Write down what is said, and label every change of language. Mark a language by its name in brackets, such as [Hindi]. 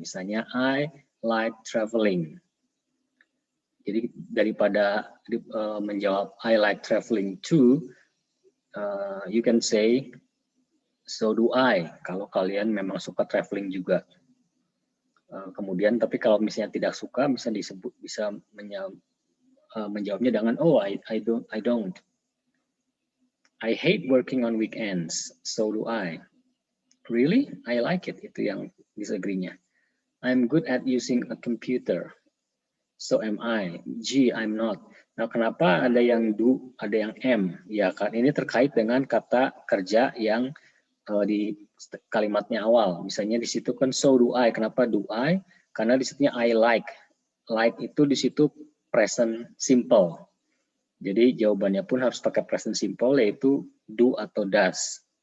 [Indonesian] Misalnya, [English] I like traveling. [Indonesian] Jadi daripada menjawab [English] I like traveling too, you can say, so do I. [Indonesian] Kalau kalian memang suka traveling juga. Kemudian, tapi kalau misalnya tidak suka, bisa menjawabnya dengan [English] I don't. I hate working on weekends, so do I. Really? I like it. [Indonesian] Itu yang disagree-nya. [English] I'm good at using a computer, so am I. Gee, I'm not. [Indonesian] Nah, kenapa ada yang do, ada yang am? Ya, kan ini terkait dengan kata kerja yang di kalimatnya awal. Misalnya di situ kan [English] so do I. [Indonesian] Kenapa do I? Karena di situnya I like. Like itu di situ present simple. Jadi jawabannya pun harus pakai present simple, yaitu do atau does.